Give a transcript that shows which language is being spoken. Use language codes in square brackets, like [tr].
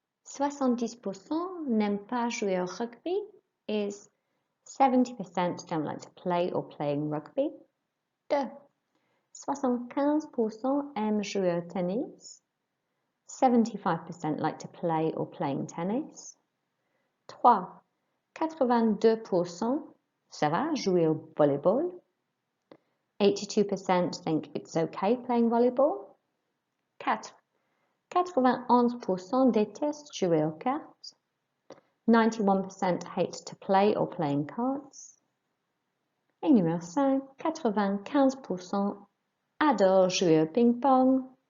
[en] 70% [fr] n'aiment pas jouer au rugby [en] is 70% don't like to play or playing rugby. 2. [fr] 75% aiment jouer au tennis. [en] 75% like to play or playing tennis. 3. [fr] 82% ça va jouer au volleyball. [en] 82% think it's okay playing volleyball. 4. [fr] 91% détestent jouer aux cartes. [en] 91% hate to play or playing cards. [fr] Et numéro 5, 95% adore jouer au ping-pong.